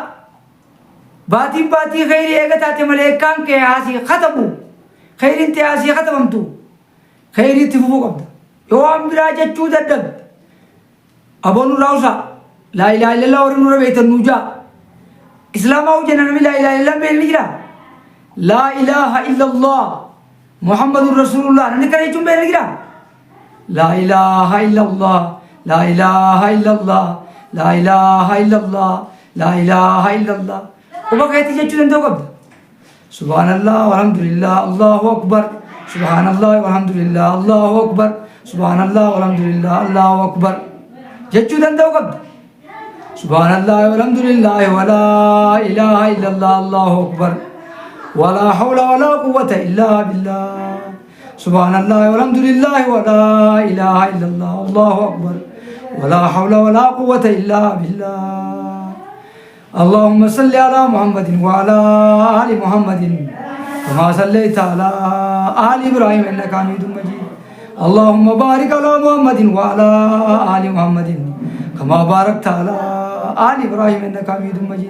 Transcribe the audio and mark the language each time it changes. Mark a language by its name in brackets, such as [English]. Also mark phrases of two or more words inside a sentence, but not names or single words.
[Oromo] baatii khayrii eega taate maleeyikaan kee haasii khatamu khayriin tee haasii khatamamtu khayriitti fufuu qabda. yoo waan biraa jechuu dadhabde aboon nurraa usaa [Arabic] لا إله إلا الله [Oromo] warri nurra beektan nuu jaa islaamaa hojjenna namni [Arabic] لا إله إلا الله [Oromo] beekni jira. [Arabic] لا إله إلا الله محمد رسول الله [Oromo] namni kana jechuun beekni jira. [Arabic] لا إله إلا الله لا إله إلا الله لا إله إلا الله لا إله إلا الله [Oromo] quba keetti jechuu danda'u qabda. [Arabic] سبحان الله والحمد لله الله أكبر سبحان الله والحمد لله الله أكبر سبحان الله والحمد لله الله أكبر [Oromo] jechuu danda'u qabda. [Arabic] سبحان الله والحمد لله ولا إله إلا الله الله أكبر ولا حول ولا قوة إلا بالله. سبحان الله والحمد لله ولا إله إلا الله الله أكبر ولا حول ولا قوة إلا بالله. اللهم صل على محمد وعلى آل محمد كما صليت على آل إبراهيم إنك حميد مجيد. اللهم بارك على محمد وعلى آل محمد كما باركت على آل إبراهيم إنك حميد مجيد.